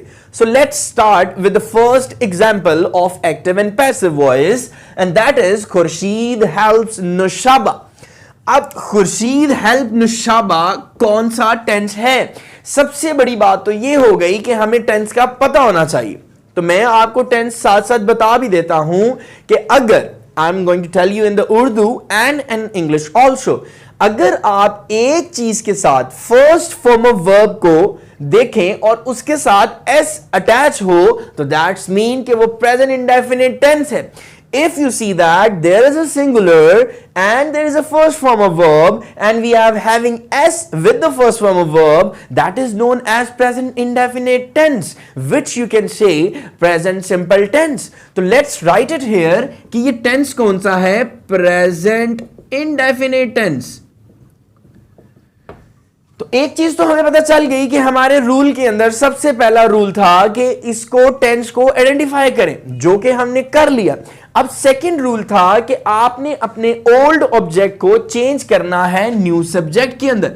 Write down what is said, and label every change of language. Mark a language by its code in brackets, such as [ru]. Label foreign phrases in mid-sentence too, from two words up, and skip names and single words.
[en] So let's start with the first example of active and passive voice and that is Khurshid helps Nushaba. [ur] اب خورشید ہیلپ نوشابہ کون سا ٹینس ہے? سب سے بڑی بات تو یہ ہو گئی کہ ہمیں ٹینس کا پتا ہونا چاہیے. تو میں آپ کو ٹینس ساتھ ساتھ بتا بھی دیتا ہوں کہ اگر [en] I am going to tell you in the Urdu and in English also, [ur] اگر آپ ایک چیز کے ساتھ [en] first form of verb [ur] کو دیکھیں اور اس کے ساتھ [en] s attach [ur] ہو، تو [en] that's mean [ur] کہ وہ [en] present indefinite tense [ur] ہے. [en] If you see that there is a singular and there is a first form of verb and we are having s with the first form of verb, that is known as present indefinite tense, which you can say present simple tense. [ur] तो [en] let's write it here [ur] کہ یہ ٹینس کون سا ہے? [en] Present indefinite tense। [ur] تو ایک چیز تو ہمیں پتا چل گئی کہ ہمارے رول کے اندر سب سے پہلا رول تھا کہ اس کو ٹینس کو آئیڈینٹیفائی کریں، جو کہ ہم نے کر لیا. अब [en] second rule [ur] تھا کہ آپ نے اپنے [en] old object [ur] کو چینج کرنا ہے [en] new subject [ur] کے اندر.